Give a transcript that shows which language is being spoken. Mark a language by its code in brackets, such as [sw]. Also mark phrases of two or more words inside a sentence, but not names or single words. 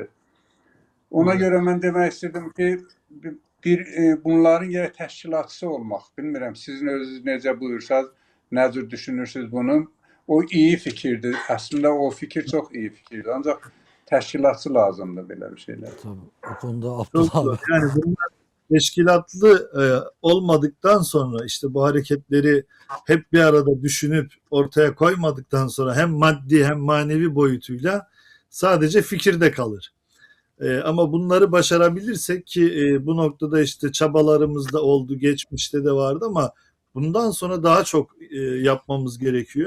[az] Ona görə mən demək istədim ki, bunların yerə təşkilatçısı olmaq, bilmirəm, sizin özünüz necə buyursanız, nə cür düşünürsünüz bunu, o iyi fikirdir. Əslində o fikir çox iyi fikirdir. Ancaq təşkilatçı lazımdır belə bir şeyler. [tr] Tabii, o konuda Abdullah abi. Yani bunlar teşkilatlı olmadıktan sonra işte bu hareketleri hep bir arada düşünüp ortaya koymadıktan sonra hem maddi hem manevi boyutuyla sadece fikirde kalır. Ama bunları başarabilirsek ki bu noktada işte çabalarımız da oldu, geçmişte de vardı ama bundan sonra daha çok yapmamız gerekiyor.